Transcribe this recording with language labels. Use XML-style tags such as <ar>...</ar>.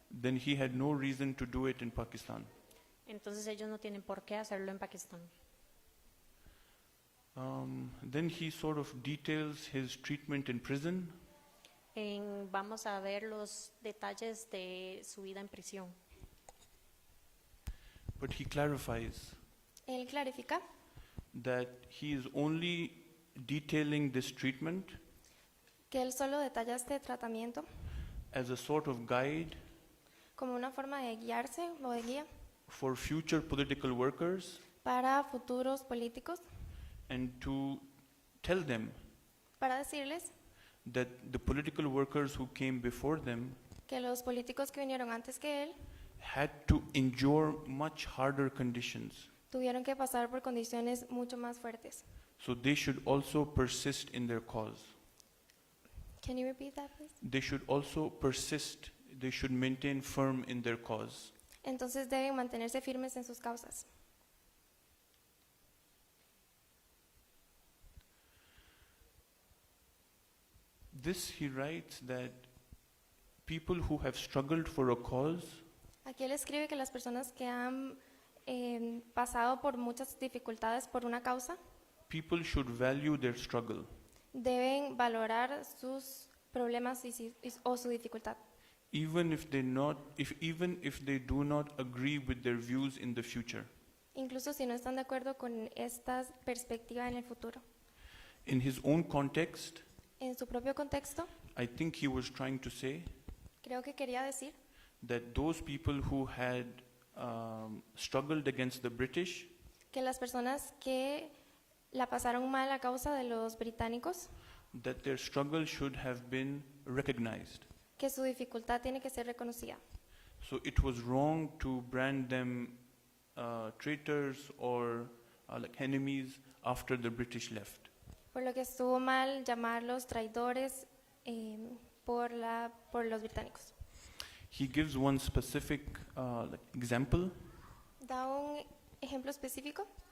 <en>then he had no reason to do it in Pakistan.</en> <es>entonces ellos no tienen por qué hacerlo en Pakistán.</es> <en>Then he sort of details his treatment in prison.</en> <es>Vamos a ver los detalles de su vida en prisión.</es> <en>But he clarifies</en> <es>Él clarifica</es> <en>that he is only detailing this treatment</en> <es>que él solo detalla este tratamiento</es> <en>as a sort of guide</en> <es>como una forma de guiarse o de guía</es> <en>for future political workers</en> <es>para futuros políticos,</es> <en>and to tell them</en> <es>para decirles</es> <en>that the political workers who came before them</en> <es>que los políticos que vinieron antes que él</es> <en>had to endure much harder conditions.</en> <es>tuvieron que pasar por condiciones mucho más fuertes.</es> <en>So they should also persist in their cause. Can you repeat that, please? They should also persist, they should maintain firm in their cause.</en> <es>Entonces deben mantenerse firmes en sus causas.</es> <en>This he writes that people who have struggled for a cause</en> <es>Aquí él escribe que las personas que han pasado por muchas dificultades por una causa</es> <en>people should value their struggle,</en> <es>deben valorar sus problemas o su dificultad,</es> <en>even if they do not agree with their views in the future.</en> <es>incluso si no están de acuerdo con esta perspectiva en el futuro.</es> <en>In his own context,</en> <es>En su propio contexto,</es> <en>I think he was trying to say</en> <es>creo que quería decir</es> <en>that those people who had struggled against the British,</en> <es>que las personas que la pasaron mal a causa de los británicos,</es> <en>that their struggle should have been recognized.</en> <es>que su dificultad tiene que ser reconocida.</es> <en>So it was wrong to brand them traitors or like enemies after the British left.</en> <es>Por lo que estuvo mal llamarlos traidores por los británicos.</es> <en>He gives one specific example.</en> <es>Da un ejemplo específico.</es>